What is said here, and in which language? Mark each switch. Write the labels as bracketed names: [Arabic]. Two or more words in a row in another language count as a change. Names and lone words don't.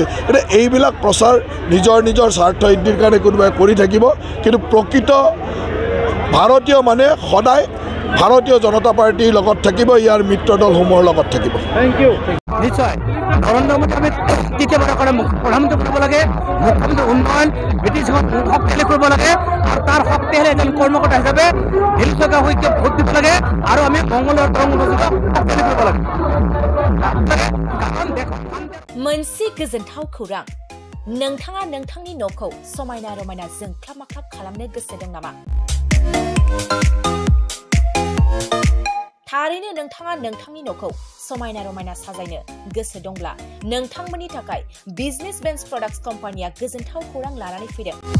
[Assamese] এতিয়া এইবিলাক প্ৰচাৰ নিজৰ স্বাৰ্থ সিদ্ধিৰ কাৰণে কোনোবাই কৰি থাকিব, কিন্তু প্ৰকৃত ভাৰতীয় মানে সদায় ভাৰতীয় জনতা পাৰ্টিৰ লগত থাকিব, ইয়াৰ মিত্ৰ দলসমূহৰ লগত থাকিব। [English] Thank you. [Assamese] নিশ্চয় নৰেন্দ্ৰ মোদী আমি তৃতীয়বাৰৰ কাৰণে প্ৰধানমন্ত্ৰী কৰিব লাগে, মুখ্যমন্ত্ৰী উন্নয়ন ব্ৰিটিছক শক্তিশালী কৰিব লাগে আৰু তাৰ শক্তিশালী এজন কৰ্মকৰ্তা হিচাপে দিলীপ শইকীয়াক ভোট দিব লাগে আৰু আমি মংগলৰ দৰং উপজেলাক শক্তিশালী কৰিব লাগে। [Bodo] मोनसे गोजोनथाव खौरां, नोंथाङा नोंथांनि न'खौ समायना रमायना जोंख्लाब माख्लाब खालामनो गोसो दं नामा? थारैनो नोंथाङा नोंथांनि न'खौ समायना रमायना साजायनो गोसो दंब्ला नोंथांमोननि थाखाय बिजनेस बेन्स प्रडाक्ट्स कम्पानिया गोजोनथाव खौरां लानानै फैदों।